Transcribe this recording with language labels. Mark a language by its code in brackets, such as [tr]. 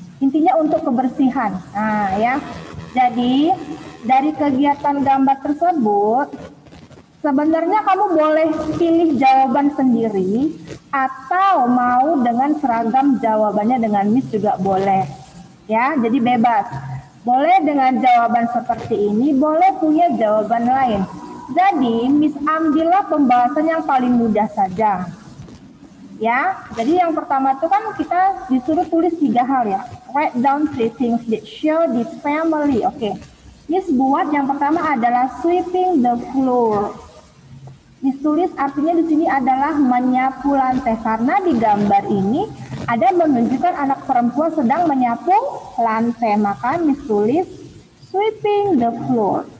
[id] Intinya untuk kebersihan. Nah, ya. Jadi dari kegiatan gambar tersebut, sebenarnya kamu boleh pilih jawaban sendiri atau mau dengan seragam jawabannya dengan Miss juga boleh. Ya, jadi bebas. Boleh dengan jawaban seperti ini, boleh punya jawaban lain. Jadi, Miss ambillah pembahasan yang paling mudah saja. Ya, jadi yang pertama itu kan kita disuruh tulis 3 hal ya. [en] Write down 3 things that show this family. [id] Oke. Miss buat yang pertama adalah [en] sweeping the floor. [id] Miss tulis artinya di sini adalah menyapu lantai karena di gambar ini ada menunjukkan anak perempuan sedang menyapu lantai. Maka Miss tulis [en] sweeping the floor.